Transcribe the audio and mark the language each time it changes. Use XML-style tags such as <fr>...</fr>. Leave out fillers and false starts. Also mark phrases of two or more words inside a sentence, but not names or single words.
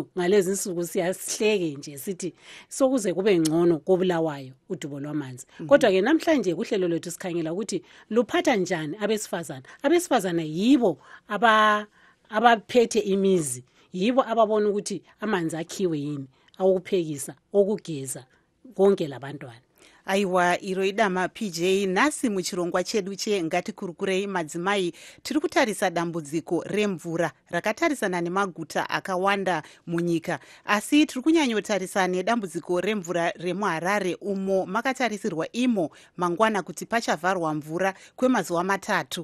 <nd>Ngalezi insuku siyasihleke nje sithi sokuze kube ngcono koBulawayo udubo lwamanzi. Kodwa ke namhlanje kuhlelo lwethu sikhangela ukuthi luphatha njani abesifazana. Abesifazana yibo abaphethe imizi, yibo ababona ukuthi amanzi akhiwe yini, awukuphekisa, okugeza konke labantwana.</nd> <sn>Aiwa, iro idama PJ. Nasi muchirongwa chedu ngatikurukurei madzimai, tiri kutarisa dambudziko remvura rakatarisana nemaguta akawanda munyika. Asi tiri kunyanyotarisa nedambudziko remvura remuHarare umo makatarisirwa imo mangwana kuti pachavharwa mvura kwemazuva matatu.</sn>